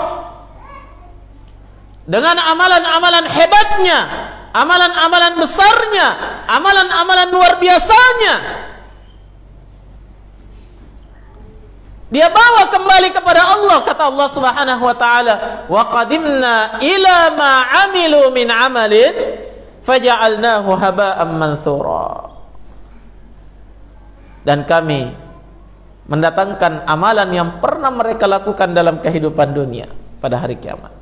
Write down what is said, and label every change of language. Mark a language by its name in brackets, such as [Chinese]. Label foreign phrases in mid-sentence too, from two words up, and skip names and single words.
[Indonesian] Dengan amalan-amalan hebatnya, amalan-amalan besarnya, amalan-amalan luar biasanya, dia bawa kembali kepada Allah. Kata Allah [Arabic] سبحانه وتعالى, وقدمنا إلى ما عملوا من عمل فجعلناه هباء منثورا. [Indonesian] Dan kami mendatangkan amalan yang pernah mereka lakukan dalam kehidupan dunia pada hari kiamat.